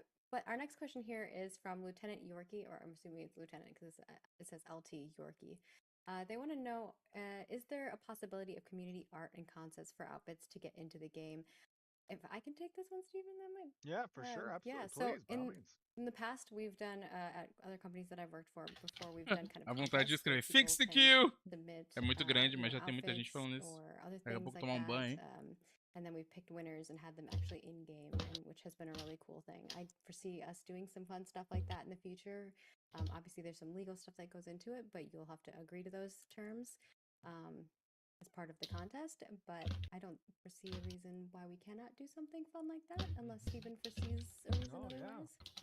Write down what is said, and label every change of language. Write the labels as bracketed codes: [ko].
[en] But our next question here is from Lieutenant Yorkie, or I'm assuming it's Lieutenant because it says LT Yorkie. They want to know, is there a possibility of community art and concepts for outfits to get into the game? If I can take this one, Stephen, that might. Yeah, for sure. Absolutely. Yeah, Please, so in the past, we've done at other companies that I've worked for before, we've done kind of. [pt] A vontade de escrever [en] fix the queue. [pt] É muito grande, mas já tem muita gente falando isso. Daqui a pouco tomar banho. [en] And then we've picked winners and had them actually in game, which has been a really cool thing. I foresee us doing some fun stuff like that in the future. Obviously, there's some legal stuff that goes into it, but you'll have to agree to those terms as part of the contest. But I don't foresee a reason why we cannot do something fun like that, unless Stephen foresees a reason otherwise.